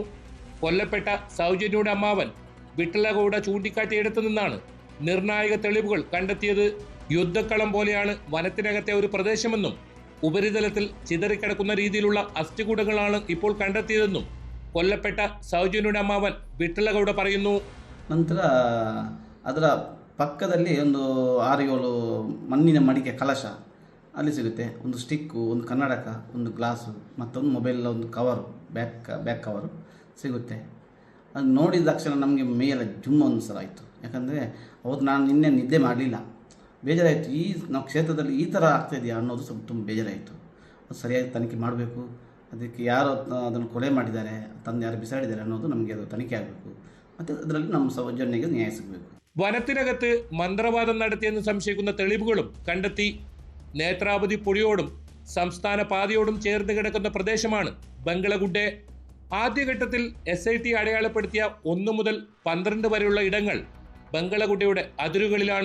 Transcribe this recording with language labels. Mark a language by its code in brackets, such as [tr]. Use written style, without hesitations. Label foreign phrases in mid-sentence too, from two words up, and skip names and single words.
[ml] കൊല്ലപ്പെട്ട സൗജന്യയുടെ അമ്മാവൻ വിട്ടള ഗൗഡ ചൂണ്ടിക്കാട്ടിയിടത്തു നിന്നാണ് നിർണായക തെളിവുകൾ കണ്ടെത്തിയത്. യുദ്ധക്കളം പോലെയാണ് വനത്തിനകത്തെ ഒരു പ്രദേശമെന്നും ഉപരിതലത്തിൽ ചിതറിക്കിടക്കുന്ന രീതിയിലുള്ള അസ്ഥികൂടങ്ങളാണ് ഇപ്പോൾ കണ്ടെത്തിയതെന്നും കൊല്ലപ്പെട്ട സൗജന്യയുടെ അമ്മാവൻ വിട്ടള ಗೌಡ പറയുന്നു. [kn] ನಂತರ ಅದರ ಪಕ್ಕದಲ್ಲಿ ಒಂದು 6-7 ಮಣ್ಣಿನ ಮಡಿಕೆ ಕಲಶ ಅಲ್ಲಿ ಸಿಗುತ್ತೆ. ಒಂದು ಸ್ಟಿಕ್ಕು, ಒಂದು ಕನ್ನಡಕ, ಒಂದು ಗ್ಲಾಸು, ಮತ್ತೊಂದು ಮೊಬೈಲ್, ಒಂದು ಕವರು, [en] back cover [kn] ಸಿಗುತ್ತೆ. ಅದು ನೋಡಿದ ತಕ್ಷಣ ನಮಗೆ ಮೇಲೆಲ್ಲ ಜುಮ್ ಒಂದು ಸಲ ಆಯಿತು. ಯಾಕಂದರೆ ಅವತ್ತು ನಾನು ನಿನ್ನೆ ನಿದ್ದೆ ಮಾಡಲಿಲ್ಲ, ಬೇಜಾರಾಯಿತು. ನಾವು ಕ್ಷೇತ್ರದಲ್ಲಿ ಈ ಥರ ಆಗ್ತಾಯಿದೆಯಾ ಅನ್ನೋದು ಸ್ವಲ್ಪ ತುಂಬ ಬೇಜಾರಾಯಿತು. ಅದು ಸರಿಯಾಗಿ ತನಿಖೆ ಮಾಡಬೇಕು. ಅದಕ್ಕೆ ಯಾರು ಅದನ್ನು ಕೊಲೆ ಮಾಡಿದ್ದಾರೆ, ತಂದು ಯಾರು ಬಿಸಾಡಿದ್ದಾರೆ ಅನ್ನೋದು ನಮಗೆ ಅದು ತನಿಖೆ ಆಗಬೇಕು. ಮತ್ತು ಅದರಲ್ಲಿ ನಮ್ಮ ಸೌಜನ್ಯಗೆ ನ್ಯಾಯ ಸಿಗಬೇಕು. [ml] വനത്തിനകത്ത് മന്ത്രവാദം നടത്തിയെന്ന് സംശയിക്കുന്ന തെളിവുകളും കണ്ടെത്തി. നേത്രാവതി പുഴയോടും സംസ്ഥാന പാതയോടും ചേർന്ന് കിടക്കുന്ന പ്രദേശമാണ് ബംഗളഗുഡെ. ആദ്യഘട്ടത്തിൽ SIT അടയാളപ്പെടുത്തിയ 1 മുതൽ 12 വരെയുള്ള ഇടങ്ങൾ ബംഗളഗുഡയുടെ അതിരുകളിലാണ്.